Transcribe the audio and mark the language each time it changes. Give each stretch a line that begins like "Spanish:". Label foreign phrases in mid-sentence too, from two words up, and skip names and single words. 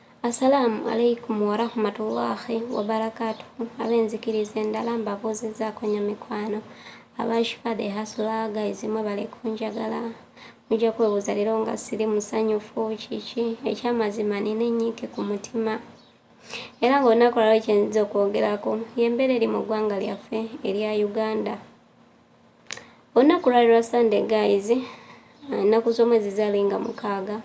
Arabic: السلام عليكم ورحمة الله وبركاته.
Ganda: Abenzikiriza endala mbabuuzizaako nnyo mikwano. Abashifa
English: the hustler guys
Ganda: mwe bali kunjagala. Mujja kwebuuza leero nga siri musanyufu kiki ekyamazima nina ennyiike ku mutima. Era ng'olunaku lwalwo kye nziza okwogerako y'embeera eri mu ggwanga lyaffe erya Uganda. Olunaku lwali lwa Sunday guys, ennaku z'omwezi zalinga 6.